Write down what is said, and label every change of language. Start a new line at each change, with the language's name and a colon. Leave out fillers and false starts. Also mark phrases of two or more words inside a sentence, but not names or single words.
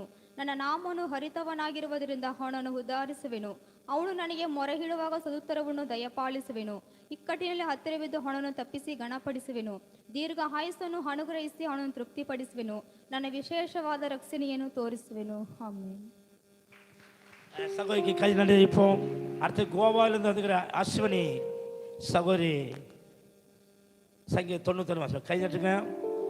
Kannada: ನನ್ನ ನಾಮನು ಹರಿತವನಾಗಿರುವುದರಿಂದ ಅವನನ್ನು ಉದ್ಧರಿಸುವೆನು. ಅವನು ನನಗೆ ಮೊರೆಹಿಡುವಾಗ ಸದುತ್ತರವನ್ನು ದಯಪಾಲಿಸುವೆನು. ಇಕ್ಕಟ್ಟಿನಲ್ಲಿ ಹತ್ತಿರವಿದ್ದು ಅವನನ್ನು ತಪ್ಪಿಸಿ ಗಣಪಡಿಸುವೆನು. ದೀರ್ಘ ಆಯುಸ್ಸನ್ನು ಅನುಗ್ರಹಿಸಿ ಅವನನ್ನು ತೃಪ್ತಿಪಡಿಸುವೆನು. ನನ್ನ ವಿಶೇಷವಾದ ರಕ್ಷಣೆಯನ್ನು ತೋರಿಸುವೆನು. ಆಮೆನ್.
Tamil: சகோதரிக்கு கை நடிப்போம். அடுத்து கோவாவிலிருந்து வந்துக்கிற அஸ்வினி சகோதரி சங்கீத 91 கை நட்டுங்க.